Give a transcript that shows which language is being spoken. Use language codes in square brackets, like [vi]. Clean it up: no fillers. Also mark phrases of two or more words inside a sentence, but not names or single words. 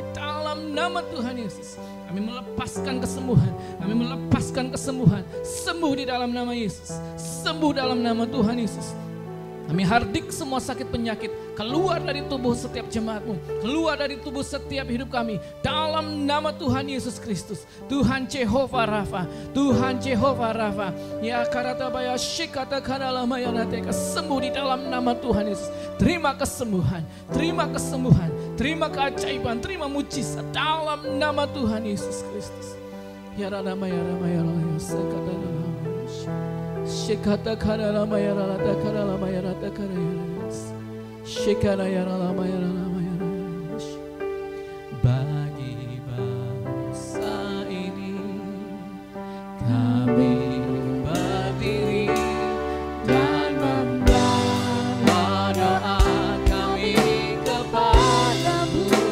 [id] Dalam nama Tuhan Yesus kami melepaskan kesembuhan. Kami melepaskan kesembuhan. Sembuh di dalam nama Yesus. Sembuh dalam nama Tuhan Yesus. Kami hardik semua sakit penyakit keluar dari tubuh setiap jemaat-Mu, keluar dari tubuh setiap hidup kami dalam nama Tuhan Yesus Kristus. Tuhan Jehovah Rafa, Tuhan Jehovah Rafa. Ya karatabaya shikata kanalama yanateka, sembuh di dalam nama Tuhan Yesus. Terima kesembuhan, terima kesembuhan, terima keajaiban, terima mujizat dalam nama Tuhan Yesus Kristus. Ya rama ya rama ya rama sekata rama. Shikata karala mayara lata karala mayara lata karala shikara yara la mayara la mayara. Bagi bangsa ini kami berdiri dan membawa doa kami kepadamu.